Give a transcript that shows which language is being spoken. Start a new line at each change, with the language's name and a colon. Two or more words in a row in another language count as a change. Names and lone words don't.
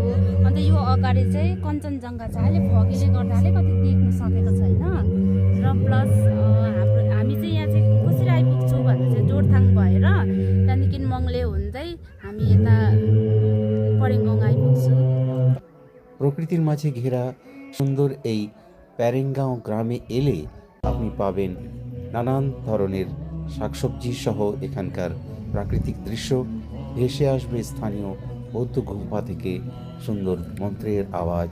Nepali: अन्त यो अगाडि चाहिँ कञ्चनजङ्घा छ, अहिले फगीले गर्दा अलिकति देख्न सकेको छैन। र प्लस हामी चाहिँ यहाँ चाहिँ कसरी आइपुग्छौँ भन्दा चाहिँ जोरथाङ भएर त्यहाँदेखि मङ्ले हुँदै हामी यता परेङ्गाउँ आइपुग्छौँ।
Bangla: প্রকৃতির মাঝে ঘেরা সুন্দর এই প্যারেঙ্গাঁও গ্রামে এলে আপনি পাবেন নানান ধরনের শাকসবজি সহ এখানকার প্রাকৃতিক দৃশ্য। ভেসে আসবে স্থানীয় বৌদ্ধ গুম্ফা থেকে সুন্দর মন্ত্রের আওয়াজ।